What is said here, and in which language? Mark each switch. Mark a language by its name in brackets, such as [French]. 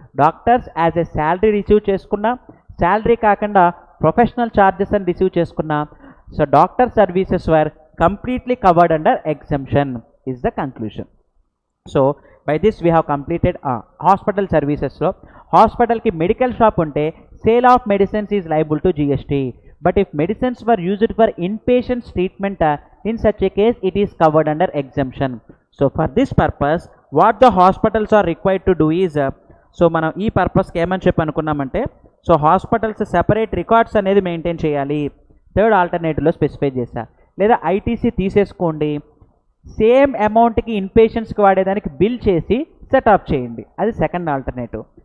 [Telugu] Doctors as a salary receive చేసుకున్నా, salary కాకుండా professional charges అని రిసీవ్ చేసుకున్నా, [English] So doctor services were completely covered under exemption is the conclusion. So by this we have completed hospital సర్వీసెస్లో. హాస్పిటల్కి medical shop ఉంటే sale of medicines is liable to GST. But if medicines were used for inpatient treatment, in such a case it is covered under exemption. So for this purpose what the hospitals are required to do is, so [Telugu] మనం ఈ పర్పస్కి ఏమని చెప్పి అనుకున్నామంటే, so hospitals separate records అనేది maintain చేయాలి. Third ఆల్టర్నేటివ్లో specify చేశా. లేదా ITC తీసేసుకోండి, సేమ్ అమౌంట్కి ఇన్పేషెంట్స్కి వాడేదానికి బిల్ చేసి సెట్ ఆఫ్ చేయండి, అది సెకండ్ ఆల్టర్నేటివ్.